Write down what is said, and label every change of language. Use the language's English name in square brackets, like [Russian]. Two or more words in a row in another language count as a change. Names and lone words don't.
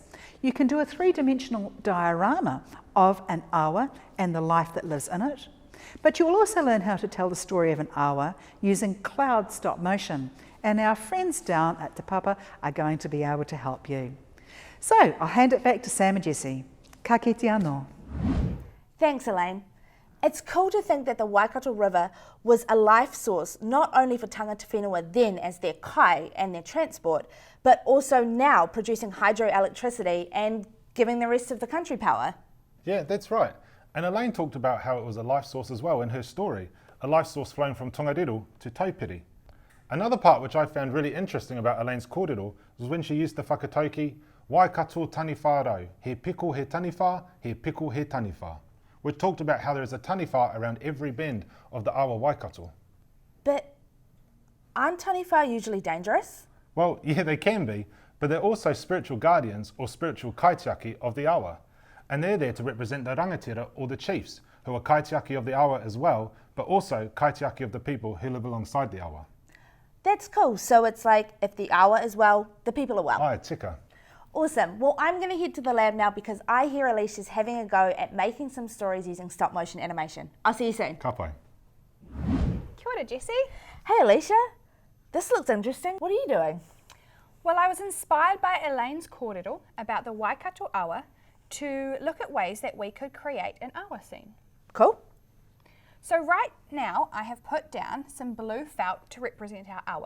[English] You can do a three-dimensional diorama of an awa and the life that lives in it, but you'll also learn how to tell the story of an awa using cloud stop motion, and our friends down at Te Papa are going to be able to help you. So I'll hand it back to Sam and Jessie. [Māori] Ka kite anō. [English] Thanks, Elaine. It's cool to think that the Waikato River was a life source not only for [Māori] tangata whenua [English] then as their kai and their transport, but also now producing hydroelectricity and giving the rest of the country power. Yeah, that's right. And Elaine talked about how it was a life source as well in her story, a life source flowing from Tongariro to Taupiri. Another part which I found really interesting about Elaine's kōrero was when she used the whakatauki, [Māori] Waikato taniwha rau, he piko he taniwha, he piko he taniwha, [English] which talked about how there is a taniwha around every bend of the Awa Waikato. But aren't taniwha usually dangerous? Well, yeah, they can be, but they're also spiritual guardians or spiritual kaitiaki of the awa. And they're there to represent the rangatira or the chiefs, who are kaitiaki of the awa as well, but also kaitiaki of the people who live alongside the awa. That's cool. So it's like if the awa is well, the people are well. [Māori] Ai, tika. [English] Awesome. Well, I'm going to head to the lab now because I hear Alicia's having a go at making some stories using stop motion animation. I'll see you soon. [Māori] Ka pai. Kia ora, Jessie. [English] Hey Alicia, this looks interesting. What are you doing? Well, I was inspired by Elaine's kōrero about the Waikato awa to look at ways that we could create an awa scene. Cool. So right now I have put down some blue felt to represent our awa.